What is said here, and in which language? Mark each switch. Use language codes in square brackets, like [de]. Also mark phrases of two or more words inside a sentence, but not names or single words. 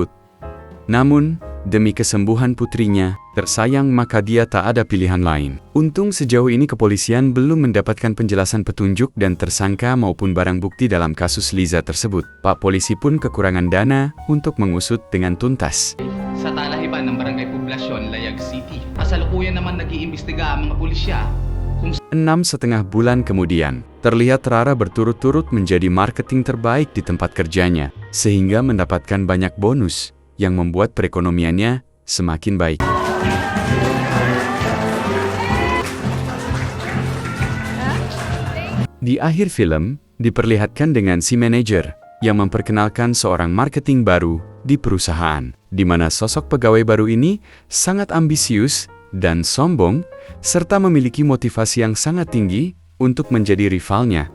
[id] Namun, demi kesembuhan putrinya, tersayang maka dia tak ada pilihan lain. Untung sejauh ini kepolisian belum mendapatkan penjelasan petunjuk dan tersangka maupun barang bukti dalam kasus Liza tersebut. Pak polisi pun kekurangan dana untuk mengusut dengan tuntas. [tl] Sa talahiban ng Barangay Poblasyon, Layag City. Kasalukuyan naman nag-iimbestiga ang mga pulisya. [id] 6,5 bulan kemudian, terlihat Rara berturut-turut menjadi marketing terbaik di tempat kerjanya, sehingga mendapatkan banyak bonus yang membuat perekonomiannya semakin baik. Di akhir film, diperlihatkan dengan si manajer yang memperkenalkan seorang marketing baru di perusahaan, di mana sosok pegawai baru ini sangat ambisius dan sombong, serta memiliki motivasi yang sangat tinggi untuk menjadi rivalnya.